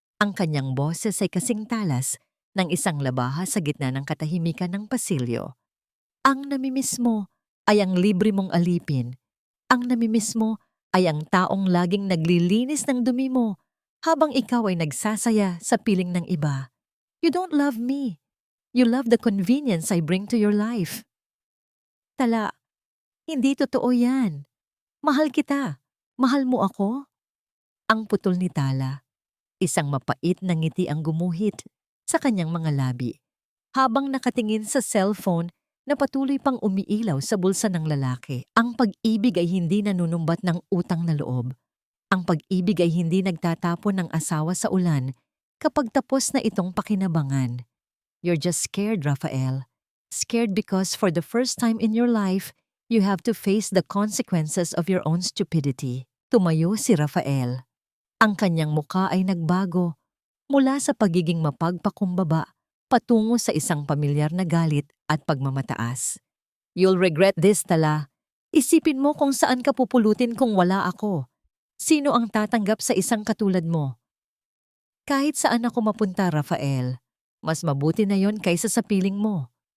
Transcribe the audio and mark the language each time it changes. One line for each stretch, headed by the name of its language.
Filipino: Ang kanyang boses ay kasing talas ng isang labaha sa gitna ng katahimikan ng pasilyo. Ang namimiss mo ay ang libre mong alipin. Ang namimiss mo ay ang taong laging naglilinis ng dumi mo habang ikaw ay nagsasaya sa piling ng iba.
English: You don't love me. You love the convenience I bring to your life.
Filipino: Tala, hindi totoo yan. Mahal kita. Mahal mo ako? Ang putol ni Tala. Isang mapait na ngiti ang gumuhit sa kanyang mga labi habang nakatingin sa cellphone na patuloy pang umiilaw sa bulsa ng lalaki. Ang pag-ibig ay hindi nanunumbat ng utang na loob. Ang pag-ibig ay hindi nagtatapon ng asawa sa ulan kapag tapos na itong pakinabangan.
English: You're just scared, Rafael. Scared because for the first time in your life, you have to face the consequences of your own stupidity.
Filipino: Tumayo si Rafael. Ang kanyang muka ay nagbago mula sa pagiging mapagpakumbaba patungo sa isang pamilyar na galit at pagmamataas.
English: You'll regret this,
Filipino: Tala. Isipin mo kung saan ka pupulutin kung wala ako. Sino ang tatanggap sa isang katulad mo? Kahit saan ako mapunta, Rafael, mas mabuti na yon kaysa sa piling mo.